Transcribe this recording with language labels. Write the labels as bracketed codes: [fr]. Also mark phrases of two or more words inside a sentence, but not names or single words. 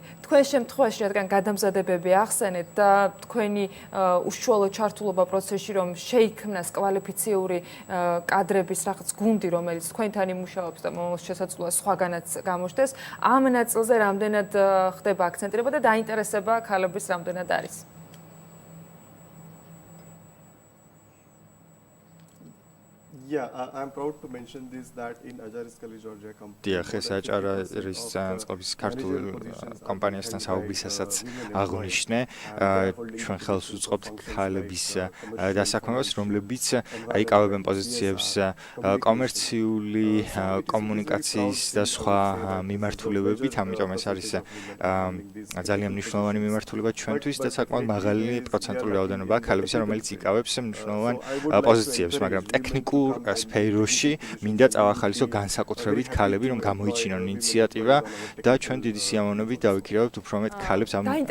[ka] თქვენ შემთხვევაში, რადგან გადამზადებები ახსენეთ და თქვენი უშუალო ჩართულობა პროცესში, რომ შეიქმნას კვალიფიციური კადრების რაღაც გუნდი, რომელიც თქვენთან იმუშაობს და მომავალ შესაძლოა სხვაგანაც გამოჩნდეს, ამ ნაწილზე რამდენად ხდება აქცენტირება და დაინტერესება ქალების რამდენად არის? [en] Yeah, I'm proud to mention this that in Ajariskalij Georgia company. [ka] დიახ, ეს აჭარის წყობის ქართულ კომპანიასთან საუბრისასაც აღნიშნე, ჩვენ ხელს უწყობთ ქალების დასაქმებას, რომლებიც აიკავებენ პოზიციებს კომერციული, კომუნიკაციის და სხვა მიმართულებებით, ამიტომ ეს არის ძალიან მნიშვნელოვანი მიმართულება ჩვენთვის და საკმაოდ მაღალი პროცენტული რაოდენობა ქალებისა, რომელიც იკავებს მნიშვნელოვან პოზიციებს, მაგრამ ტექნიკურ სფეროში მინდა წავახალისო განსაკუთრებით ქალები, რომ გამოიჩინონ ინიციატივა და ჩვენ დიდი სიამოვნებით დავიქირავებთ უფრო მეტ ქალებს ამ სფეროში.